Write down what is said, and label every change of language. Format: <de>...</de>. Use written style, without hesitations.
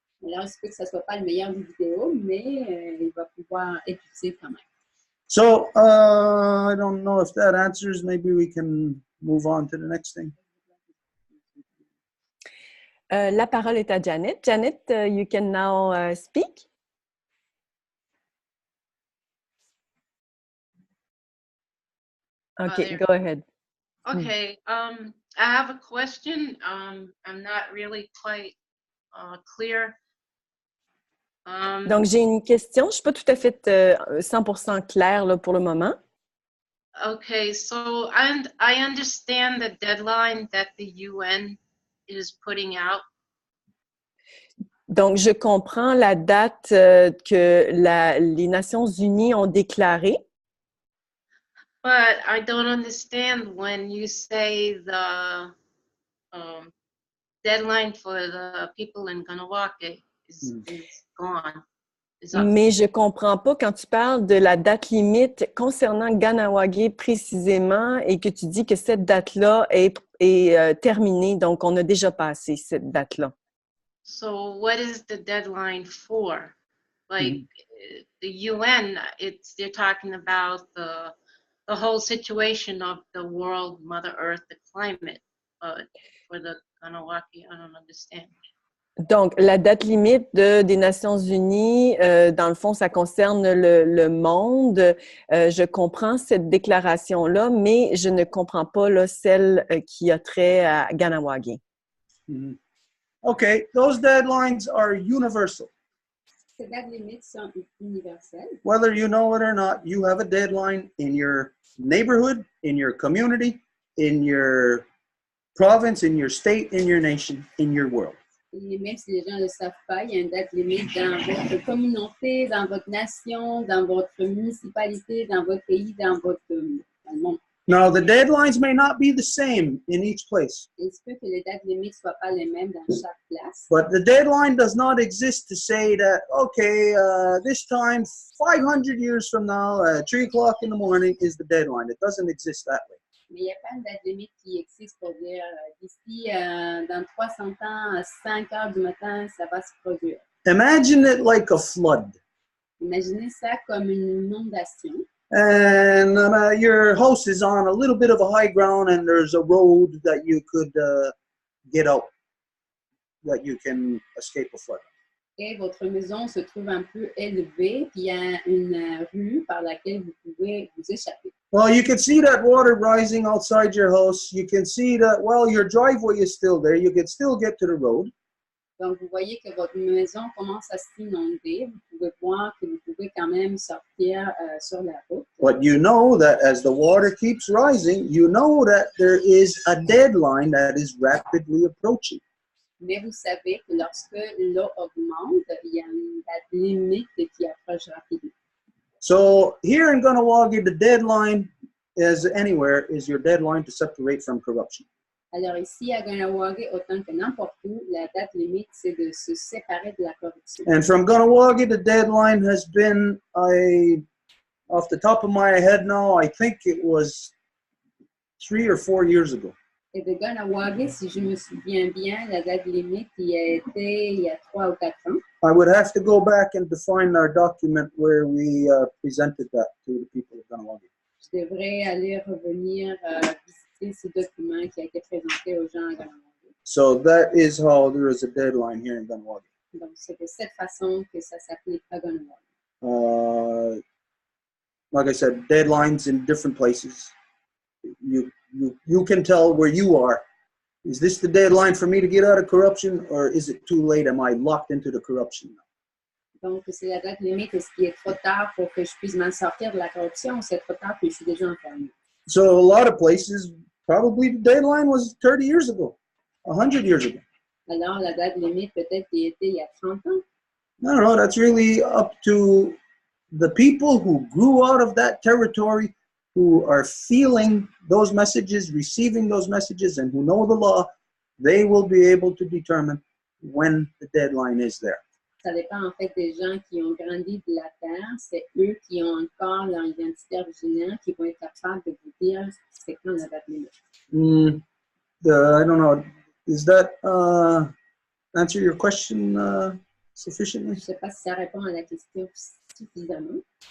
<fr>Alors, il se peut que ça ne soit pas le meilleur vidéo, mais il va pouvoir être utile quand même.</fr> <en>So I don't know if that answers. Maybe we can move on to the next thing.</en> <fr>La parole est à Janet. Janet,</fr> <en>you can now speak. Okay, go ahead. Okay, I have a question. I'm not really quite clear.</en> <fr>Donc, j'ai une question. Je ne suis pas tout à fait 100% claire là, pour le moment.</fr> <en>Okay, so I understand the deadline that the UN is putting out.</en> <fr>Donc, je comprends la date que les Nations unies ont déclarée.</fr> <en>But I don't understand when you say the deadline for the people in Kanawake is gone. Is up.</en> <fr>Mais je comprends pas quand tu parles de la date limite concernant Ganawagé précisément et que tu dis que cette date-là est terminée. Donc, on a déjà passé cette date-là.</fr> <en>So what is the deadline for? Like the UN, they're talking about the whole situation of the world, Mother Earth, the climate. But for the Kanawake, I don't understand.</en> <fr>Donc, la date limite des Nations unies, dans le fond, ça concerne le monde. Je comprends cette déclaration-là, mais je ne comprends pas là, celle qui a trait à Ganawagé.</fr> <en>Okay, those deadlines are universal.</en> <fr>Ces dates limites sont universelles.</fr> <en>Whether you know it or not, you have a deadline in your neighborhood, in your community, in your province, in your state, in your nation, in your world.</en> <fr>Et même si les gens ne le savent pas, il y a une date limite dans votre communauté, dans votre nation, dans votre municipalité, dans votre pays, dans le monde.</fr> <en>Now, the deadlines may not be the same in each place.</en> <fr>Il se peut que les dates limites ne soient pas les mêmes dans chaque place.</fr> <en>But the deadline does not exist to say that, okay, this time, 500 years from now, 3 o'clock in the morning is the deadline. It doesn't exist that way.</en> <fr>Mais il n'y a pas une date limite qui existe pour dire d'ici dans 300 ans, à 5 heures du matin, ça va se produire.</fr> <en>Imagine it like a flood.</en> <fr>Imaginez ça comme une inondation.</fr> <en>And your house is on a little bit of a high ground and there's a road that you could get out, that you can escape a flood.</en> <fr>Et votre maison se trouve un peu élevée, puis il y a une rue par laquelle vous pouvez vous échapper.</fr> <en>Well, you can see that water rising outside your house. You can see that, well, your driveway is still there. You can still get to the road.</en> <fr>Donc, vous voyez que votre maison commence à s'inonder. Vous pouvez voir que vous pouvez quand même sortir sur la route.</fr> <en>But you know that as the water keeps rising, you know that there is a deadline that is rapidly approaching.</en> <fr>Mais vous savez que lorsque l'eau augmente, il y a une date limite qui approche rapidement.</fr> <en>So here in Ganawagi, the deadline, as anywhere, is your deadline to separate from corruption.</en> <fr>Alors ici, à Ganawagi, autant que n'importe où, la date limite, c'est de se séparer de la corruption.</fr> <en>And from Ganawagi, the deadline has been, off the top of my head now, I think it was 3 or 4 years ago.</en> <fr>Et de Ganawagi, si je me souviens bien, la date limite y a été il y a 3 ou 4 ans.</fr> <en>I would have to go back and define our document where we presented that to the people of Ganawagi.</en> <fr>Je devrais aller revenir visiter ce document qui a été présenté aux gens à Ganawagi.</fr> <en>So that is how there is a deadline here in Ganawagi.</en> <fr>Donc, c'est de cette façon que ça s'applique à Ganawagi.</fr> <en>Like I said, deadlines in different places. You can tell where you are. Is this the deadline for me to get out of corruption, or is it too late? Am I locked into the corruption now?</en> <fr>Donc, c'est la date limite. Est-ce qu'il est trop tard pour que je puisse m'en sortir de la corruption, ou c'est trop tard que je suis déjà enfermé?</fr> <en>So a lot of places, probably the deadline was 30 years ago, 100 years ago.</en> <fr>Alors, la date limite, peut-être qu'il était il y a 30 ans.</fr> <en>I don't know. That's really up to the people who grew out of that territory, who are feeling those messages, receiving those messages, and who know the law. They will be able to determine when the deadline is there.</en> <fr>Ça dépend en fait des gens qui ont grandi de la terre. C'est eux qui ont encore leur identité originaire qui vont être capables de vous dire c'est quand la date limite.</fr> <en>I don't know. Is that answer your question sufficiently?</en> <fr>Je ne sais pas si ça répond à la question suffisamment.</fr>